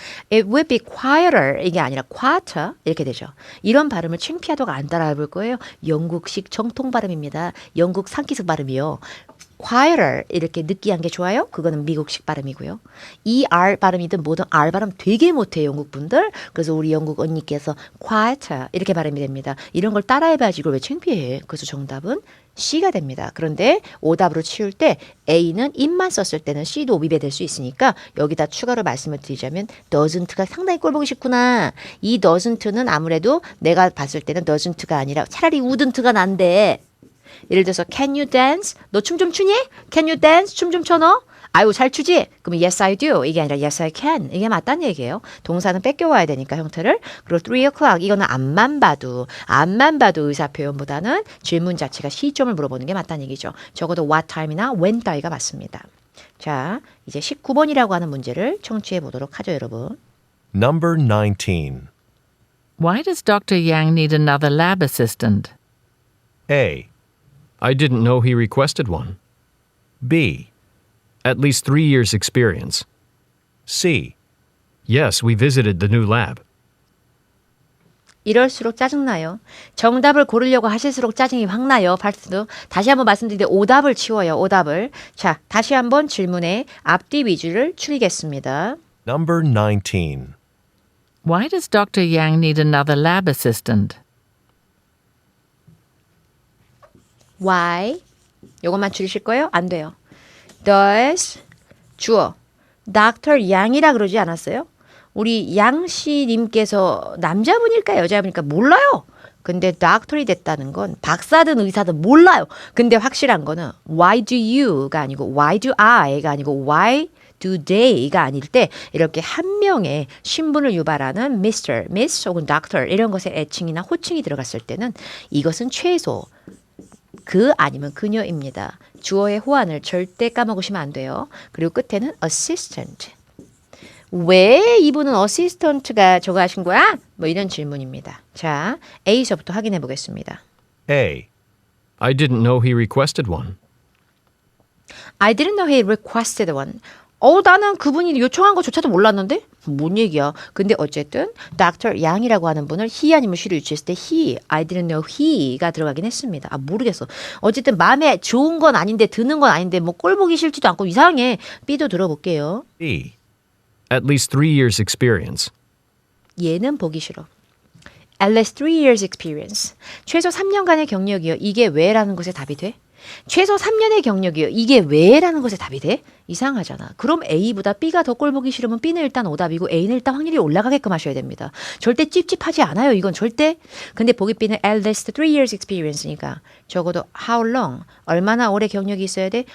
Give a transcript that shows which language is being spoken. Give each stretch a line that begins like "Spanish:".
English: It would be quieter
Korean: 이게 아니라
English: quieter
Korean: 이렇게 되죠. 이런 발음을 창피하다가 안 따라해볼 거예요. 영국식 정통 발음입니다. 영국 상기적 발음이요. quieter 이렇게 느끼한 게 좋아요. 그거는 미국식 발음이고요. 이 R 발음이든 뭐든 R 발음 되게 못해요. 영국 분들. 그래서 우리 영국 언니께서 quieter 이렇게 발음이 됩니다. 이런 걸 따라해봐야지 이걸 왜 창피해. 그래서 정답은 C가 됩니다. 그런데 오답으로 치울 때 A는 it만 썼을 때는 C도 오비배 될 수 있으니까 여기다 추가로 말씀을 드리자면 doesn't가 상당히 꼴보기 싫구나. 이 doesn't는 아무래도 내가 봤을 때는 doesn't가 아니라 차라리 wouldn't가 난데 예를 들어서
English: can you dance?
Korean: 너 춤 좀 추니?
English: Can you dance?
Korean: 춤 좀 춰 너? 아유 잘 추지? 그러면
English: yes I do
Korean: 이게 아니라
English: yes I can
Korean: 이게 맞다는 얘기예요. 동사는 뺏겨와야 되니까 형태를. 그리고 3 o'clock 이거는 앞만 봐도 의사 표현보다는 질문 자체가 시점을 물어보는 게 맞다는 얘기죠. 적어도 what time이나 when 따위가 맞습니다. 자 이제 19번이라고 하는 문제를 청취해 보도록 하죠 여러분.
English: Number 19. Why does Dr. Yang need another lab assistant? A. I didn't know he requested one. B. At least 3 years' experience. C. Yes, we visited the new lab.
Korean: 이럴수록 짜증나요. 정답을 고르려고 하실수록 짜증이 확 나요. 발트도. 다시 한번 말씀드리는데 오답을 치워요. 오답을. 자, 다시 한번 질문에 앞뒤 위주를 추리겠습니다.
English: Number 19. Why does Dr. Yang need another lab assistant?
Korean: Why? 요것만 줄이실 거예요? 안 돼요. Does 주어 Dr. 양이라 그러지 않았어요? 우리 양씨님께서 남자분일까 여자분일까 몰라요. 근데 doctor이 됐다는 건 박사든 의사든 몰라요. 근데 확실한 거는
English: why do you
Korean: 가 아니고
English: why do I
Korean: 가 아니고
English: why do they
Korean: 가 아닐 때 이렇게 한 명의 신분을 유발하는 Mr, Miss 혹은 Doctor 이런 것에 애칭이나 호칭이 들어갔을 때는 이것은 최소 그 아니면 그녀입니다. 주어의 호환을 절대 까먹으시면 안 돼요. 그리고 끝에는 assistant. 왜 이분은 assistant가 저거 하신 거야? 뭐 이런 질문입니다. 자, A서부터 확인해 보겠습니다.
English: A. I didn't know he requested one. I didn't know he requested one.
Korean: 나는 그분이 요청한 것조차도 몰랐는데? 뭔 얘기야. 근데 어쨌든 Dr. 양이라고 하는 분을 he 아니면 she로 유치했을 때 he, I didn't know he가 들어가긴 했습니다. 모르겠어. 어쨌든 마음에 좋은 건 아닌데 드는 건 아닌데 뭐 꼴 보기 싫지도 않고 이상해. B도 들어볼게요.
English: B. At least 3 years' experience.
Korean: 얘는 보기 싫어.
English: At least 3 years experience.
Korean: 최소 3년간의 경력이요. 이게 왜라는 것에 답이 돼? 최소 3년의 경력이요. 이게 왜라는 것에 답이 돼? 이상하잖아. 그럼 A보다 B가 더 꼴보기 싫으면 B는 일단 오답이고 A는 일단 확률이 올라가게끔 하셔야 됩니다. 절대 찝찝하지 않아요. 이건 절대. 근데 보기 B는
English: at least 3 years experience
Korean: 니까 적어도
English: how long,
Korean: 얼마나 오래 경력이 있어야 돼?